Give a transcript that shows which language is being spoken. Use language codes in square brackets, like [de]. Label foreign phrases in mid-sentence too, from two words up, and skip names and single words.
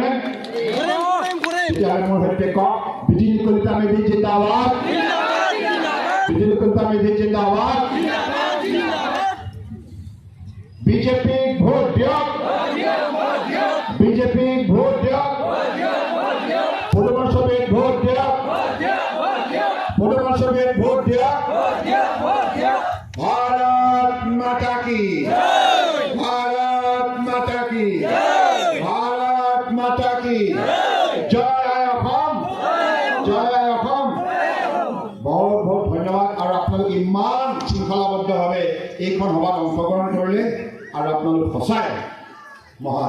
[as] তেতিয়াহ'লে মোৰ সৈতে কওক, বিজুলী কলিতা মেধি জিন্দাবাদ, বিজুলী কলিতা মেধি জিন্দাবাদ, বিজেপিক ভোট দিয়ক, বিজেপিক ভোট দিয়ক, পদুমৰ ছবিত ভোট দিয়ক, পদুমৰ ছবিত ভোট দিয়ক। [hi] भारत माता की, भारत माता की, भारत माता की जय [as] অসম, জয় অসম। বহুত বহুত ধন্যবাদ। আৰু আপোনালোক ইমান শৃংখলাবদ্ধভাৱে এইখন সভাত অংশগ্ৰহণ কৰিলে আৰু আপোনালোক সঁচাই মহান।